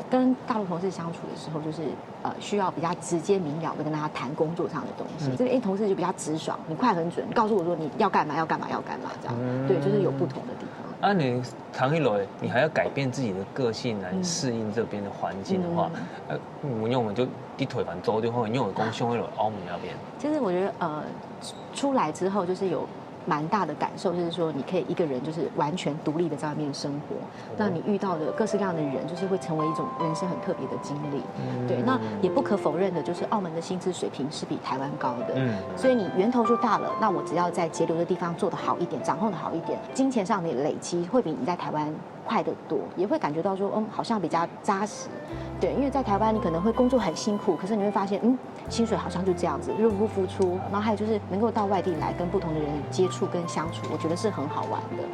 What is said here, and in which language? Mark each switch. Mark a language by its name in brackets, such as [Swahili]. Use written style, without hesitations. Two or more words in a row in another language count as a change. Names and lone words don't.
[Chinese] 跟大陆同事相处的时候，就是需要比较直接明了的跟他谈工作上的东西。这个同事就比较直爽，你快很准，你告诉我说你要干嘛要干嘛要干嘛这样。对，就是有不同的地方。你唐一来，你还要改变自己的个性来适应这边的环境的话，我们就啲台灣做的話，因為講上去澳門那邊。其實我覺得出來之後就是有蠻大的感受，就是說你可以一個人就是完全獨立的在外面生活，那你遇到的各式各樣的人，就是會成為一種人生很特別的經歷。對，那也不可否認的，就是澳門的薪資水平是比台灣高的。所以你源頭就大了，那我只要在節流的地方做得好一點，掌控得好一點，金錢上的累積會比你在台灣快得多，也會感覺到說，好像比較扎實。對，因為在台灣你可能會工作很辛苦，可是你會發現，薪水好像就這樣子，入不敷出。然後還有就是能夠到外地來跟不同的人接觸跟相處，我覺得是很好玩的。